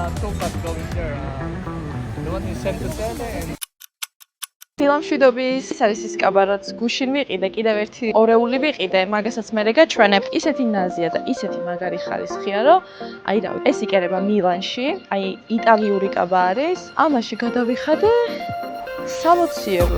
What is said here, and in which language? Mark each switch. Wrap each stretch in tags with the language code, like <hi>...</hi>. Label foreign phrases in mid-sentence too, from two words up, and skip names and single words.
<en>but going there. The one you sent to Tele and</en> <ka>ფილმშვიდობის ის არის ის კაბა, რაც გუშინ ვიყიდე, კიდევ ერთი ორეული ვიყიდე, მაგასაც მე გაჩვენებ. ისეთი ნაზია და ისეთი მაგარი ხარისხია, რომ აი რა, ეს იკერება მილანში, აი იტალიური კაბა არის. ამაში გადავიხადე 60 ევრო.</ka>